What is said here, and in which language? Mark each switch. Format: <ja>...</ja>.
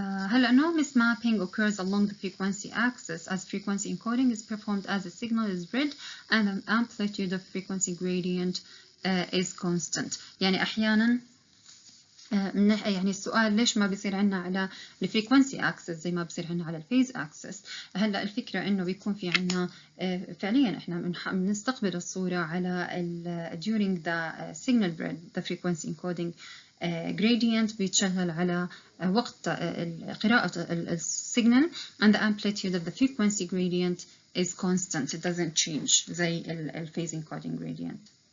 <en>هلا no mismapping occurs along the frequency axis as frequency encoding is performed as the signal is read and the amplitude of frequency gradient is constant.</en> <ar>يعني أحيانا يعني السؤال ليش ما بيصير عنا على الفريكونسي اكسس زي ما بصير عنا على الفيز اكسس. هلا الفكره انه بيكون في عنا فعليا احنا بنستقبل الصوره على</ar> <en>during the signal read the frequency encoding gradient</en> <ar>بيتشغل على وقت قراءه السيجنال</ar> <en>and the amplitude of the frequency gradient is constant, it doesn't change</en> <ar>زي</ar> <en>الphase encoding gradient.</en>